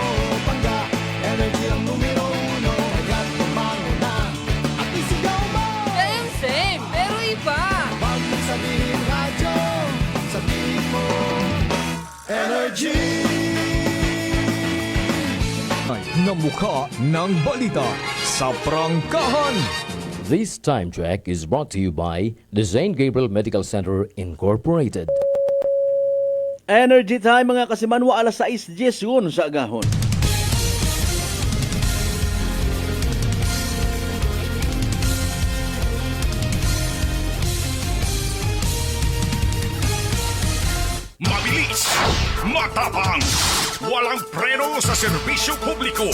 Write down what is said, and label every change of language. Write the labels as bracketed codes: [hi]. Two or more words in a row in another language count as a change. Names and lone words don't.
[tl] Pangga, energy ang numero 1. Kaya tumango na at isigaw mo. Same, pero iba. Huwag mong sabihin radyo, sabihin mo Energy. Na mukha ng balita sa prangkahan. [en] This time check is brought to you by the St. Gabriel Medical Center Incorporated. Energy time [hil] mga kasimanwa, alas 6:10 sa agahon. [tl] Mabilis, matapang, walang preno sa serbisyo publiko.